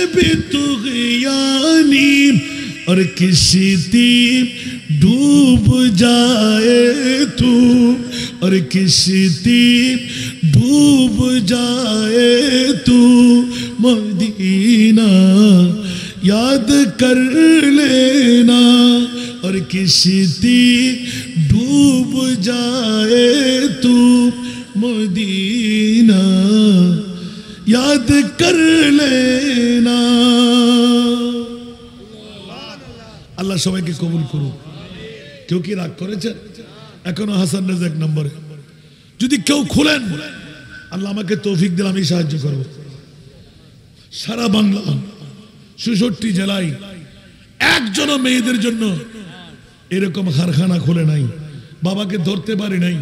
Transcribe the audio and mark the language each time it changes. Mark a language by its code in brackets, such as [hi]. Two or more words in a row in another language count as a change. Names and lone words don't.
[ur] بھی طغیانی اور کشتی ڈوب جائے تو اور کشتی ڈوب جائے تو مدینہ یاد کر لینا اور کشتی ڈوب جائے تو مدینہ یاد کر لینا [bn] আল্লাহ সবাইকে কবুল করুন কেউ কি রাগ করেছেন এখনো হাসান রেজাক নম্বরে যদি কেউ খুলেন আল্লাহ আমাকে তৌফিক দিলে আমি সাহায্য করব। সারা বাংলা ৬৬ জেলায় একজনও মেয়েদের জন্য এরকম কারখানা খুলে নাই, বাবাকে ধরতে পারি নাই।